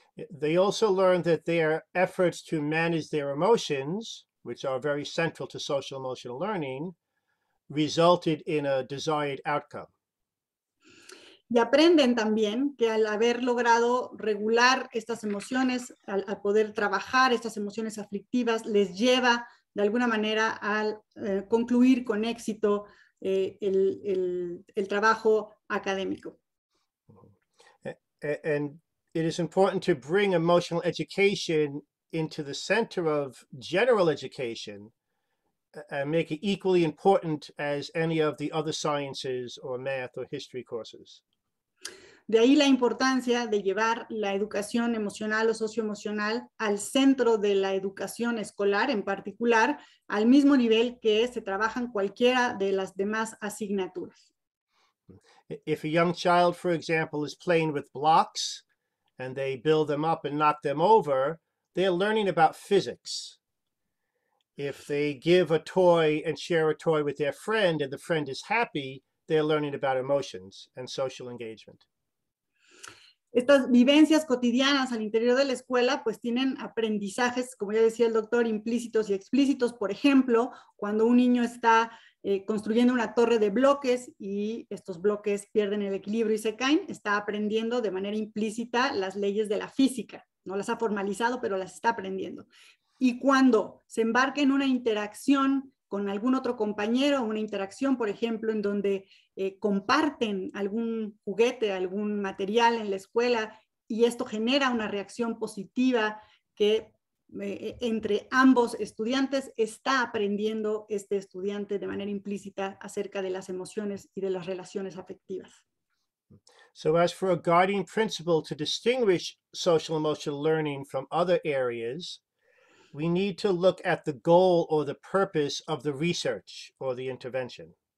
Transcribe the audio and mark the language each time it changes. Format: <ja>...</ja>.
<en>They also learn that their efforts to manage their emotions, which are very central to social emotional learning, resulted in a desired outcome.</en> <es>Y aprenden también que al haber logrado regular estas emociones, al poder trabajar estas emociones aflictivas, les lleva de alguna manera al concluir con éxito el trabajo académico.</es> <en>And it is important to bring emotional education into the center of general education and make it equally important as any of the other sciences or math or history courses.</en> <es>De ahí la importancia de llevar la educación emocional o socioemocional al centro de la educación escolar, en particular, al mismo nivel que se trabajan cualquiera de las demás asignaturas.</es> <en>If a young child, for example, is playing with blocks and they build them up and knock them over, they're learning about physics. If they give a toy and share a toy with their friend and the friend is happy, they're learning about emotions and social engagement.</en> <es>Estas vivencias cotidianas al interior de la escuela pues tienen aprendizajes, como ya decía el doctor, implícitos y explícitos. Por ejemplo, cuando un niño está construyendo una torre de bloques y estos bloques pierden el equilibrio y se caen, está aprendiendo de manera implícita las leyes de la física. No las ha formalizado, pero las está aprendiendo. Y cuando se embarca en una interacción con algún otro compañero, una interacción, por ejemplo, en donde comparten algún juguete, algún material en la escuela, y esto genera una reacción positiva que entre ambos estudiantes está aprendiendo este estudiante de manera implícita acerca de las emociones y de las relaciones afectivas.</es> <en>So as for a guiding principle to distinguish social emotional learning from other areas, we need to look at the goal or the purpose of the research or the intervention.</en>